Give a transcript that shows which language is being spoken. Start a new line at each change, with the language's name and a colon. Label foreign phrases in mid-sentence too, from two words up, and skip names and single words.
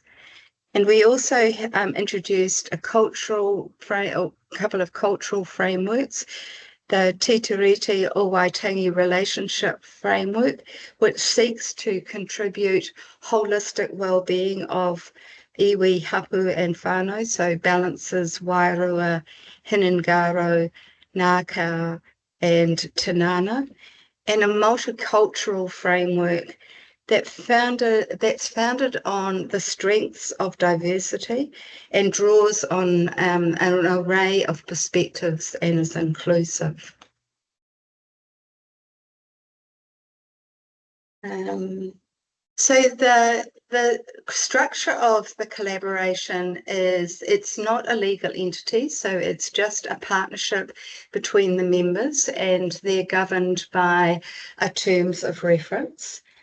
English: And we also introduced a couple of cultural frameworks, the Tītiriti o Waitangi relationship framework, which seeks to contribute holistic well-being of
Māori: iwi, hapu
English: and whānau, so balances
Māori: wairua, hinengaro, ngākau
English: and tinana, and a multicultural framework that's founded on the strengths of diversity and draws on an array of perspectives and is inclusive. So the structure of the collaboration is, it's not a legal entity, so it's just a partnership between the members, and they're governed by a terms of reference.